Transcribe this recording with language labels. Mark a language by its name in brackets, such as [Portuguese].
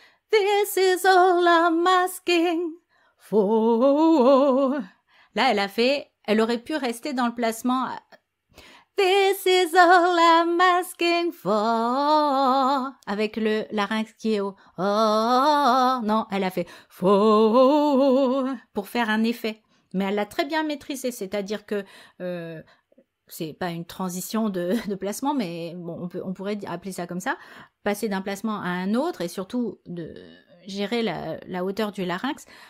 [English] This is all I'm asking for. [French] Là, elle aurait pu rester dans le placement. [English] This is all I'm asking for. [French] Avec le larynx qui est haut. Oh, non, elle a fait for pour faire un effet. Mais elle l'a très bien maîtrisé, c'est-à-dire que c'est pas une transition de placement, mais bon, on pourrait appeler ça comme ça, passer d'un placement à un autre et surtout de gérer la hauteur du larynx.